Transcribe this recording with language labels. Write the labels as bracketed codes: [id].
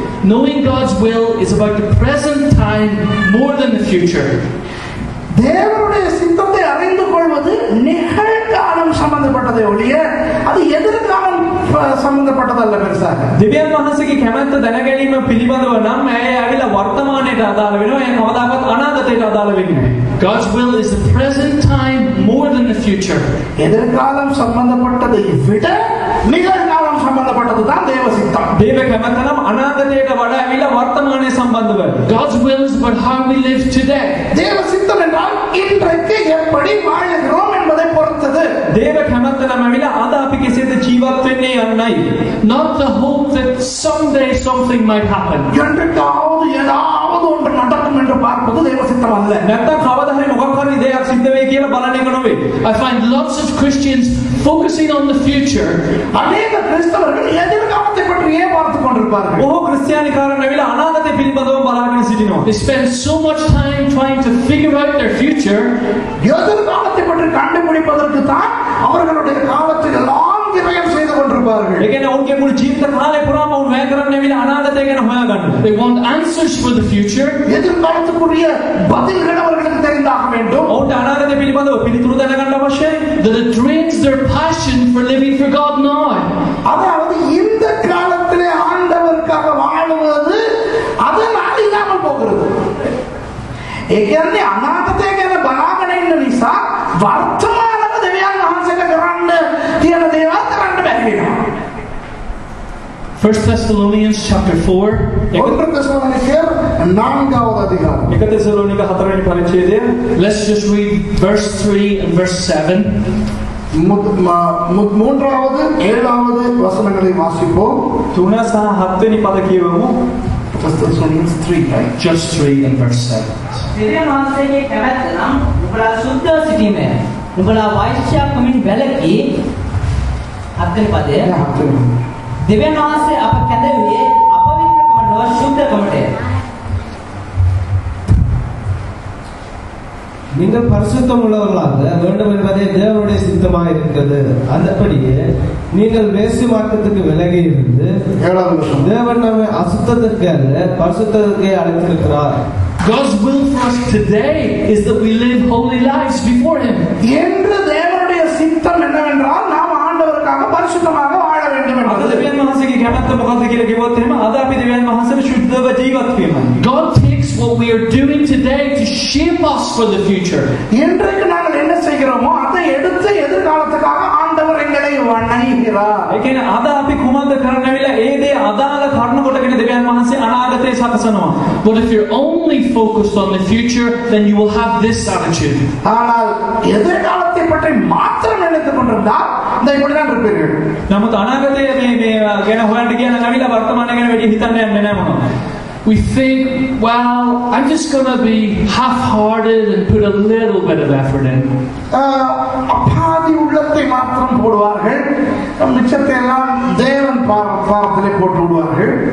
[en] Knowing God's will is about the present time more than the future. [ta] தேவனுடைய சித்தத்தை அறிந்து கொள்வது நிகழ்காலம் சம்பந்தப்பட்டதை ஒழிய அது எதிர்காலம் சம்பந்தப்பட்டதல்ல. பெருசாக [si] දෙවියන් වහන්සේගේ කැමැත්ත දැනගැනීම පිළිබඳව නම් ඇය ඇවිල්ලා වර්තමානයට අදාළ වෙනවා. ඒ කවදාකවත් අනාගතයට අදාළ වෙන්නේ නැහැ. [en] God's will is the present time more than the future. [ta] எதிர்காலம் சம்பந்தப்பட்டதை விட நிகழ்காலம் சம்பந்தப்பட்டது தான் தேவ சித்தம். [si] දේව කැමැත්ත නම් අනාගතයට වඩා ඇවිල්ලා වර්තමානයේ සම්බන්ධ වෙයි. [en] God's will is about how we live today. [ta] தேவ சித்தம் என்றால் இன்றைக்கு எப்படி வாழுகிறோம் என்பதை பொறுத்தது. [si] දේව කැමැත්ත නම් ඇවිල්ලා අද අපි කෙසේද ජීවත් වෙන්නේ යන්නයි. [en] Not the hope that someday something might happen. [ta] என்றைக்காவது ஏதாவது ஒன்று நடக்கும் என்று பார்ப்பது தேவ சித்தம் அல்ல. [si] නැත්තම් කවදා හරි මොකක් හරි දෙයක් සිද්ධ වෙයි කියලා බලන එක නෙවෙයි. [en] I find lots of Christians focusing on the future. [ta] அநேக கிறிஸ்தவர்கள் எதிர்காலத்தை பற்றியே பார்த்துக் கொண்டிருப்பார்கள். [si] බොහෝ ක්‍රිස්තියානිකාරයන් ඇවිල්ලා අනාගතය පිළිබඳව බලාගෙන සිටිනවා. [en] They spend so much time trying to figure out their future. [ta] எதிர்காலத்தை பற்றி கண்டுபிடிப்பதற்கு தான் அவர்களுடைய காலத்தை எல்லாம் விரயம் செய்து கொண்டிருப்பார்கள். [si] ඒ කියන්නේ ඔවුන්ගේ මුළු ජීවිත කාලය පුරාම ඔවුන් වැය කරන්න ඇවිල්ලා අනාගතය ගැන හොයාගන්න. [en] They want answers for the future. [ta] எதிர்காலத்துக்குரிய பதில்கள் அவர்களுக்கு தெரிந்தாக வேண்டும். [si] ඔවුන්ට අනාගතය පිළිබඳව පිළිතුරු දැනගන්න අවශ්‍යයි. [en] That it drains their passion for living for God now. [ta] அதாவது இந்த காலத்திலே ஆண்டவருக்காக வாழுவது அதனால் இல்லாமல் போகிறது. [si] ඒ කියන්නේ අනාගතය ගැන බලාගෙන ඉන්න නිසා වර්තමානව දෙවියන් වහන්සේට කරන්න තියෙන දේවල් කරන්න බැරි වෙනවා. [en] 1 Thessalonians chapter 4. [ta] 1 தெசலோனிக்கேயர் 4வது அதிகாரம். [si] 1 தெசலோனிක 4 වෙනි පරිච්ඡේදය. [en] Let's just read verse 3 and verse 7. [ta] 3வது 7வது வசனங்களை வாசிப்போம். [si] 3 සහ 7 වෙනි පද කියවමු. [en] 1 Thessalonians 3, right? Just 3 and verse 7. [si] දෙවියන් වහන්සේගේ කැමැත්ත නම් නුඹලා සුද්ධව සිටීමය. නුඹලා වෛශ්‍යාකමින් වැළකී අත්දෙන පදය. දෙවියන් වහන්සේ අප කැදෙන්නේ අපවිත්‍රකම නොව සුද්ධකමටය. [ta] நீங்கள் பரிசுத்தம் உள்ளவர்களாக வேண்டும் என்பதே தேவனுடைய சித்தமாக இருக்கிறது. அந்தபடியே நீங்கள் வேசி மார்க்கத்துக்கு விலகி இருந்து தேவன் நம்மை அசுத்தத்திற்கு அல்ல பரிசுத்தத்திற்கே அழைத்திருக்கிறார். [en] God's will for us today is that we live holy lives before Him. [ta] என்று தேவனுடைய சித்தம் என்னவென்றால் நாம் ஆண்டவருக்காக பரிசுத்தமாக வாழ வேண்டும் [si] අද [ta] என்பது. [si] දෙවියන් වහන්සේගේ කැමැත්ත මොකක්ද කියලා කිව්වොත් එහෙම අද අපි දෙවියන් වහන්සේට සුද්ධව ජීවත් වීමයි. [en] God takes what we are doing today to shape us for the future. [ta] இன்றைக்கு நாங்கள் என்ன செய்கிறோமோ அதை எடுத்து எதிர்காலத்துக்காக ஆண்டவர் எங்களை வணங்குகிறார். [si] ඒ කියන්නේ අද අපි කුමක්ද කරන්න ඇවිල්ලා ඒ දේ අදාළ කරුණු කොටගෙන දෙවියන් වහන්සේ අනාගතය සකසනවා. [en] But if you're only focused on the future, then you will have this attitude. [ta] ஆனால் எதிர்காலத்தை பற்றி மாத்திரம் நினைத்துக் கொண்டிருந்தால் இந்த இப்படிதான் இருப்பீர்கள். [si] නමුත් අනාගතය මේ ගැන හොයන්න කියන ඇවිල්ලා වර්තමානය ගැන වැඩි හිතන්න යන්නේ නැහැ මොනවා. [en] we think, well, I'm just going to be half-hearted and put a little bit of effort in. [ta] பாதி உள்ளத்தை மாத்திரம் போடுவார்கள், மிச்சத்தை எல்லாம் தேவன் பாரத்திலே போட்டு விடுவார்கள்.